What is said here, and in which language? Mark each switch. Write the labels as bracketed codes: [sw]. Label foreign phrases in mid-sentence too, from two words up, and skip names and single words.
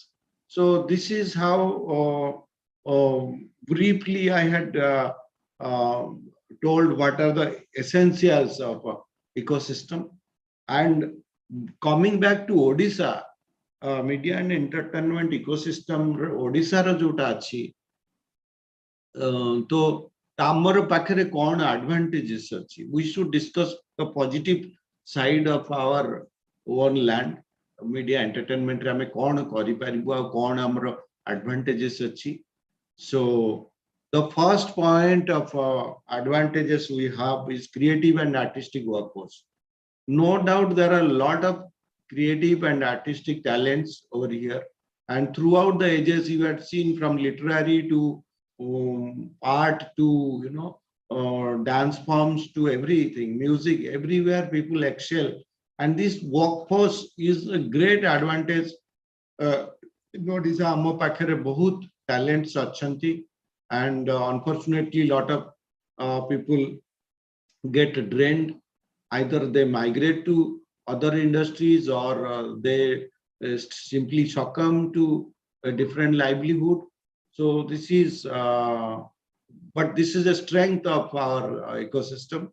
[en] So this is how briefly I had told what are the essentials of ecosystem. And coming back to Odisha, media and entertainment ecosystem Odisha [or] ର ଯୋଉଟା ଅଛି ତ ଆମର ପାଖରେ କଣ advantages ଅଛି? [en] We should discuss the positive side of our own land. Media entertainment [or] ରେ ଆମେ କଣ କରିପାରିବୁ ଆଉ କଣ ଆମର advantages ଅଛି? [en] So the first point of advantages we have is creative and artistic workforce. No doubt there are a lot of creative and artistic talents over here, and throughout the ages you had seen from literary to art to dance forms to everything, music, everywhere people excel, and this workforce is a great advantage. [or] Odisha ଆମ ପାଖରେ ବହୁତ talents ଅଛନ୍ତି, [en] and unfortunately lot of people get drained. Either they migrate to other industries or they simply succumb to a different livelihood. So this is, but this is a strength of our ecosystem.